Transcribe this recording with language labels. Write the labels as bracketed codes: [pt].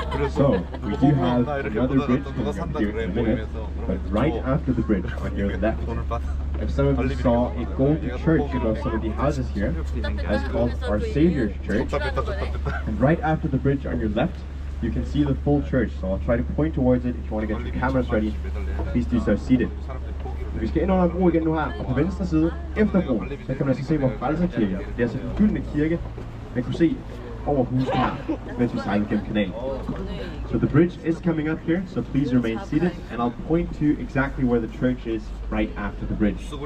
[en] So, we do have another bridge coming here in a minute, but right after the bridge, on your left, if some of you saw a gold church above some of the houses here, that's called Our Savior's Church. And right after the bridge on your left, you can see the full church, so I'll try to point towards it. If you want to get your cameras ready, please do so seated. [da] Vi skal ind under en bro igen nu her, og på venstre side, efter broen, så kan man altså se vores frelserkirke. Det er altså en gyldne kirke, man kunne se over huset her, mens vi sejler gennem kanalen. [en] So the bridge is coming up here, so please remain seated, and I'll point to exactly where the church is right after the bridge.